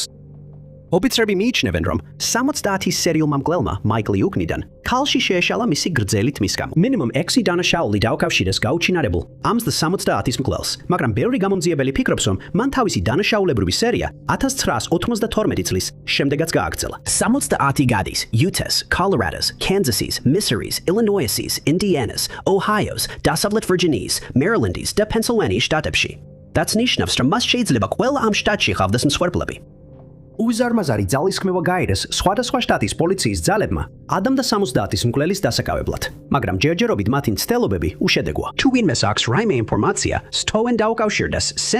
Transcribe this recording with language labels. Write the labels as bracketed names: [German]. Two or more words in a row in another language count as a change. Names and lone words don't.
[Georgian] ოფიცრები მიიჩნევენ, რომ 70-ის სერიალმა მკვლელმა Michael Uknidან ქალში შეეშალა მისი გრძელი თმის გამო. მინიმუმ 6 დანაშაული დაუკავშირეს გაუჩინარებულ ამ 70-ის მკვლელს, მაგრამ ბევრი გამომძიებელი ფიქრობს, რომ მან თავისი დანაშაულებრივი სერია 1992 წლის შემდეგაც გააგრძელა. 70 გადის Utah's, Colorado's, Kansas's, Missouri's, Illinois's, Indiana's, Ohio's, დასავლეთ Virginia's, Maryland's და Pennsylvania's შტატებში. რაც ნიშნავს, რომ მას შეიძლება ყველა ამ შტატში ჰყავდეს მსხვერპლები. უზარმაზარი ძალისხმევა გაირეს სხვადასხვა შტატის პოლიციის ძალებმა ადამ და 70-ის მკვლელის დასაკავებლად, მაგრამ ჯერჯერობით მათი მცდელობები უშედეგოა. თუ ვინმეს აქვს რაიმე ინფორმაცია, სტოვენ დაუკავშირდეს St.